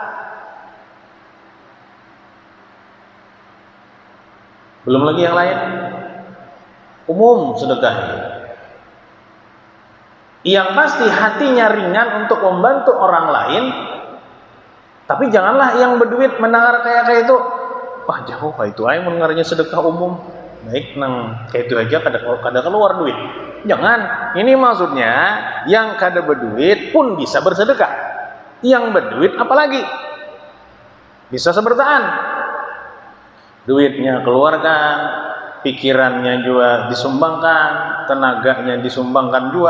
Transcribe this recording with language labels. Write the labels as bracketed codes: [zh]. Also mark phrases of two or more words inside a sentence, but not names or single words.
[id] Belum lagi yang lain, umum sedekah. Yang pasti hatinya ringan untuk membantu orang lain. Tapi janganlah yang berduit mendengar kayak itu, wah jauh itu aja mendengarnya sedekah umum. [bjn] Baik nang kayak itu aja kada keluar duit. [id] Jangan. Ini maksudnya yang kada berduit pun bisa bersedekah. Yang berduit apalagi bisa sebertaan. Duitnya keluarkan, pikirannya juga disumbangkan, tenaganya disumbangkan juga.